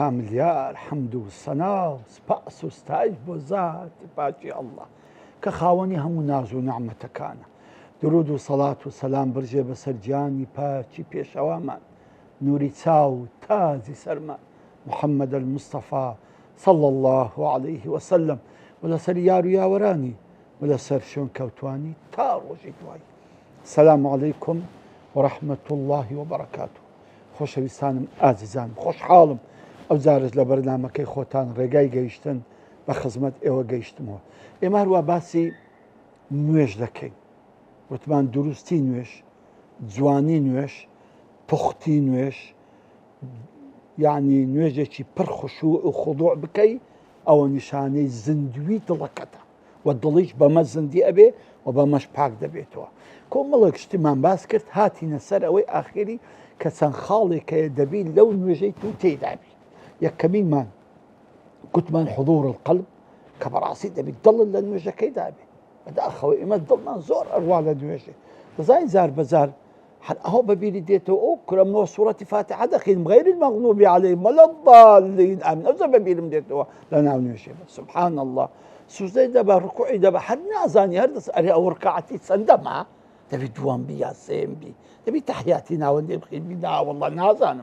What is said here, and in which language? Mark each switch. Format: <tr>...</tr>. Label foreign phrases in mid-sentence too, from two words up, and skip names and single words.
<ckb>ملیار حەمد و سەنا و سپاس و ستایش بۆ زاتی پاکی ئەڵڵا کە خاوەنی هەموو ناز و نەعمەتەکانە. درود و سەڵات و سەلام بڕژێ بەسەر گیانی پاکی پێشەوامان، نوری چاو و تازی سەرمان، محەممەد المستەفا</ckb> <ar>صلى الله عليه وسلم،</ar> <ckb>و لەسەر یار و یاوەرانی و لەسەر شوێن کەوتوانی تا ڕۆژی دوای.</ckb> <ar>سەلام عەلەیکم ورحمة الله وبركاته.</ar> <ckb>خۆشەویستانم ئازیزان، خۆشحاڵم ئەو جارش لە بەرنامەکەی خۆتان ڕێگای گەیشتن بە خزمەت ئێوە گەیشتمەوە. ئێمە هەروە باسی نوێژ دەکەین، وتمان دروستی نوێژ، جوانی نوێژ، پوختی نوێژ، یعنی نوێژێکی پڕ خوشوع و خضوع بکەی، ئەوە نیشانەی زیندوی دڵەکەتە و دڵیش بەمە زیندی ئەبێ و بەمەش پاک دەبێتەوە. کۆمەڵێک شتمان باس کرد، هاتینە سەر ئەوەی ئاخری کە چەند خاڵێکەیە دەبی لەو نوێژەی تو تێدابی. یەکەمیمان گوتمان</ckb> <ar>حضور القلب،</ar> <ckb>کە بەڕاستی دەبی دڵت لە نوێژەکەی دابێ. بەداخەوە ئێمە دڵمان زۆر ئەروا لە نوێژێ، دەزانین زار بەزار ئەوە بەبیری دێتەوە ئەو کورەمنەوە سوورەتی فاتحە دەخین</ckb> <ar>غەیر المەغضوب عەلەیهیم وەلا الضالین ئامین،</ar> <ckb>ئەوزە بەبیرم دێتەوە لە ناو نوێژێ.</ckb> <ar>سبحان الله،</ar> <ckb>سوزدەی دەبە، ڕکوعی دەبە، هەر نازانی هەر دەست ئەرێ ئەو ڕکعەتی چەندەما، دەبی دووەم بی یا سێم بی، دەبی تەحیاتی ناوەندێ بخین بی، نا وەڵڵا نازانم.</ckb>